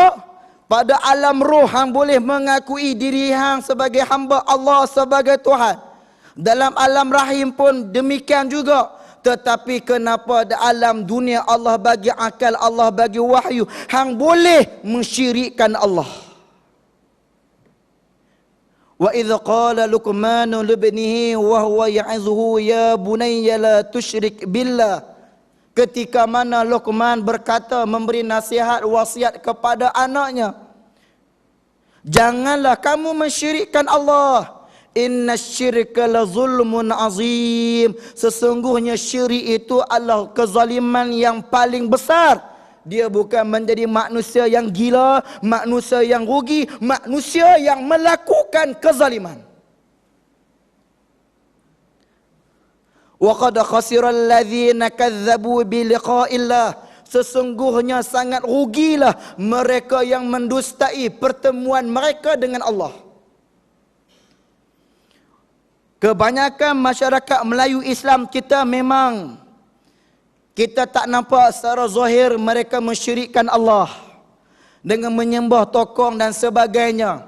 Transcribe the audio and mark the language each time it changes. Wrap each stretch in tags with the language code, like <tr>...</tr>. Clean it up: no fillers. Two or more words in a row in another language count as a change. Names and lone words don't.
<ms>Pada alam roh hang boleh mengakui diri hang sebagai hamba Allah, sebagai Tuhan. Dalam alam rahim pun demikian juga. Tetapi kenapa di alam dunia Allah bagi akal, Allah bagi wahyu, hang boleh mensyirikkan Allah.</ms> <ar>وإذ قال لقمان لابنه وهو يعظه يا بني لا تشرك بالله.</ar> <ms>Ketika mana Luqman berkata, memberi nasihat, wasiat kepada anaknya, janganlah kamu mensyirikkan Allah.</ms> <ar>إن الشرك لظلم عظيم.</ar> <ms>Sesungguhnya syirik itu adalah kezaliman yang paling besar. Dia bukan menjadi manusia yang gila, manusia yang rugi, manusia yang melakukan kezaliman.</ms> <ar>وقد خسر الذين كذبوا بلقاء الله.</ar> <ms>Sesungguhnya sangat rugilah mereka yang mendustai pertemuan mereka dengan Allah. Kebanyakan masyarakat Melayu Islam kita memang kita tak nampak secara zahir mereka mensyirikkan Allah dengan menyembah tokong dan sebagainya.</ms>